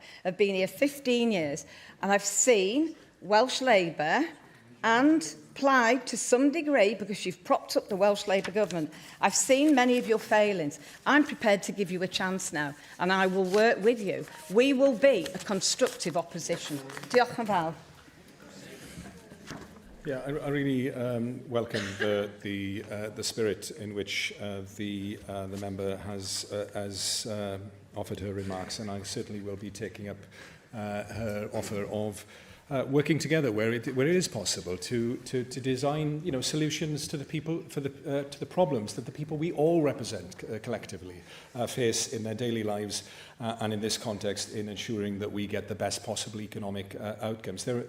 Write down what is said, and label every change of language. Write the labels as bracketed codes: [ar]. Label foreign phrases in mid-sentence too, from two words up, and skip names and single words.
[en] I've been here 15 years and I've seen Welsh Labour and Plaid to some degree, because you've propped up the Welsh Labour government. I've seen many of your failings. I'm prepared to give you a chance now, and I will work with you. We will be a constructive opposition. [cy] Diolch yn fawr. [en] Yeah, I really welcome the spirit in which the member has offered her remarks, and I certainly will be taking up her offer of working together where it is possible to design solutions to the people to the problems that the people we all represent collectively face in their daily lives, and in this context in ensuring that we get the best possible economic outcomes.